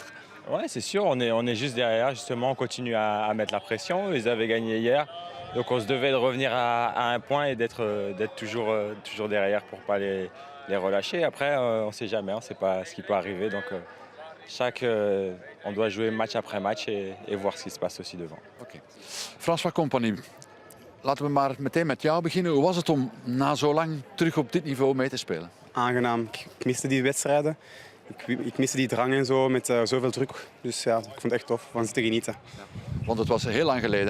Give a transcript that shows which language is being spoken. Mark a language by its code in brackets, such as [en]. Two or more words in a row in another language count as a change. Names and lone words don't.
[fr] Ouais, c'est sûr, on est juste derrière, justement, on continue à mettre la pression. Ils avaient gagné hier, donc on se devait de revenir à un point et d'être toujours derrière pour ne pas les relâcher. Après, on ne sait jamais, on ne sait pas ce qui peut arriver, donc on doit jouer match après match et voir ce qui se passe aussi devant. [nl] Oké. François Compagnie, laten we maar meteen met jou beginnen. Hoe was het om na zo lang terug op dit niveau mee te spelen? Aangenaam. Ik miste die wedstrijden. Ik miste die drang en zo met zoveel druk. Dus ja, ik vond het echt tof van ze te genieten. Want het was heel lang geleden.